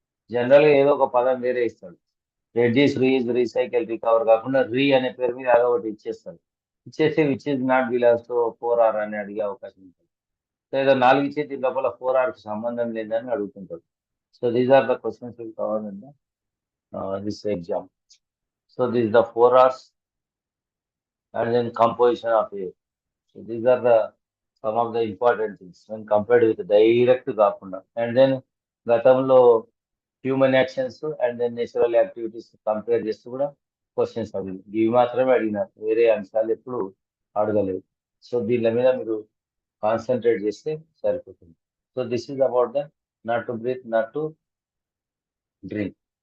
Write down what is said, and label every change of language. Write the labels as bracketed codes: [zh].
[te] General గా ఏదో ఒక పదం వేరే ఇస్తాడు. రెడ్యూస్, రీయూజ్, రీసైకిల్, రికవర్ కాకుండా రీ అనే పేరు మీద ఏదో ఒకటి ఇచ్చేస్తాడు. ఇచ్చేసి [en] which is not belongs to 4R [te] అని అడిగే అవకాశం ఉంటుంది. లేదా 4 ఇచ్చే దీని లోపల 4R కి సంబంధం లేదని అడుగుతుంటాడు. [en] So these are the questions will cover in this exam. So this the 4 Rs and then composition of A. So these are the some of the important things when compared with direct కాకుండా. [te] And then గతంలో human actions and then natural activities compare చేస్తూ కూడా questions అడిగింది. ఇవి మాత్రమే అడిగినారు, వేరే అంశాలు ఎప్పుడు అడగలేదు. సో దీని మీద మీరు కాన్సన్ట్రేట్ చేస్తే సరిపోతుంది. [en] So this is about the not to breathe, not to drink.